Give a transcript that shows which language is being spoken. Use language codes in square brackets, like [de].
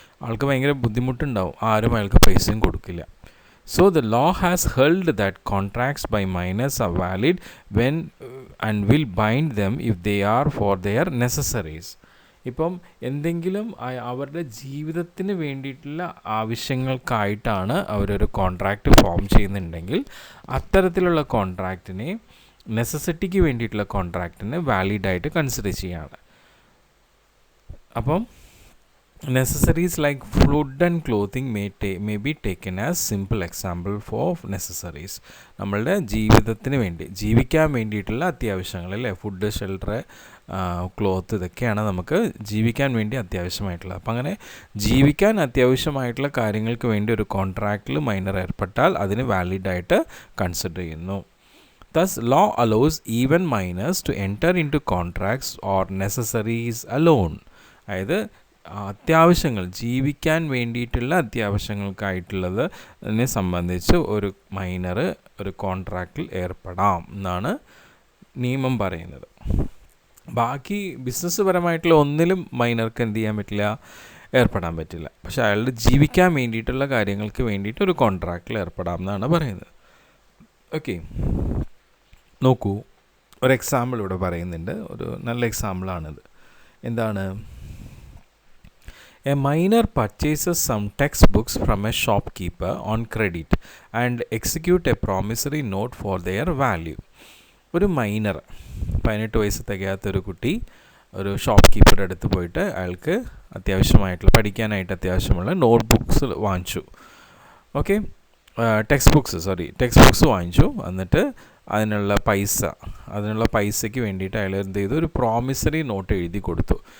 [ml] ആൾക്ക് ഭയങ്കര ബുദ്ധിമുട്ടുണ്ടാവും, ആരും അയാൾക്ക് പൈസയും കൊടുക്കില്ല. [en] So the law has held that contracts by minors are valid when and will bind them if they are for their necessaries. [ml] ഇപ്പം എന്തെങ്കിലും അവരുടെ ജീവിതത്തിന് വേണ്ടിയിട്ടുള്ള ആവശ്യങ്ങൾക്കായിട്ടാണ് അവരൊരു കോൺട്രാക്റ്റ് ഫോം ചെയ്യുന്നുണ്ടെങ്കിൽ അത്തരത്തിലുള്ള കോൺട്രാക്റ്റിനെ, നെസസിറ്റിക്ക് വേണ്ടിയിട്ടുള്ള കോൺട്രാക്റ്റിനെ വാലിഡായിട്ട് കൺസിഡർ ചെയ്യാണ്. [en] അപ്പം necessaries like food and clothing may be taken as simple example for necessaries. [ml] നമ്മളുടെ ജീവിതത്തിന് വേണ്ടി, ജീവിക്കാൻ വേണ്ടിയിട്ടുള്ള അത്യാവശ്യങ്ങൾ, അല്ലേ? ഫുഡ്, ഷെൽട്ടർ, ക്ലോത്ത്, ഇതൊക്കെയാണ് നമുക്ക് ജീവിക്കാൻ വേണ്ടി അത്യാവശ്യമായിട്ടുള്ളത്. അപ്പം അങ്ങനെ ജീവിക്കാൻ അത്യാവശ്യമായിട്ടുള്ള കാര്യങ്ങൾക്ക് വേണ്ടി ഒരു കോൺട്രാക്റ്റിൽ മൈനർ ഏർപ്പെട്ടാൽ അതിന് വാലിഡായിട്ട് കൺസിഡർ ചെയ്യുന്നു. [en] Thus law allows even minors to enter into contracts or necessaries alone. [ml] അതായത് അത്യാവശ്യങ്ങൾ, ജീവിക്കാൻ വേണ്ടിയിട്ടുള്ള അത്യാവശ്യങ്ങൾക്കായിട്ടുള്ളത് അതിനെ സംബന്ധിച്ച് ഒരു മൈനർ ഒരു കോൺട്രാക്റ്റിൽ ഏർപ്പെടാം എന്നാണ് നിയമം പറയുന്നത്. ബാക്കി ബിസിനസ് പരമായിട്ടുള്ള ഒന്നിലും മൈനർക്ക് എന്ത് ചെയ്യാൻ പറ്റില്ല, ഏർപ്പെടാൻ പറ്റില്ല. പക്ഷേ അയാളുടെ ജീവിക്കാൻ വേണ്ടിയിട്ടുള്ള കാര്യങ്ങൾക്ക് വേണ്ടിയിട്ട് ഒരു കോൺട്രാക്റ്റിൽ ഏർപ്പെടാം എന്നാണ് പറയുന്നത്. ഓക്കെ, നോക്കൂ, ഒരു എക്സാമ്പിൾ ഇവിടെ പറയുന്നുണ്ട്. ഒരു നല്ല എക്സാമ്പിളാണിത്. എന്താണ്? [en] A minor purchases some textbooks from a shopkeeper on credit and execute a promissory note for their value. [ml] ഒരു മൈനർ, 18 വയസ്സ് തികയാത്തൊരു കുട്ടി ഒരു ഷോപ്പ് കീപ്പറുടെ അടുത്ത് പോയിട്ട് അയാൾക്ക് അത്യാവശ്യമായിട്ടുള്ള, പഠിക്കാനായിട്ട് അത്യാവശ്യമുള്ള നോട്ട് ബുക്സ് വാങ്ങിച്ചു. ഓക്കെ, ടെക്സ്റ്റ് ബുക്സ് വാങ്ങിച്ചു. എന്നിട്ട് അതിനുള്ള പൈസയ്ക്ക് വേണ്ടിയിട്ട് അയാൾ എന്ത് ചെയ്തു, ഒരു പ്രോമിസറി നോട്ട് എഴുതി കൊടുത്തു.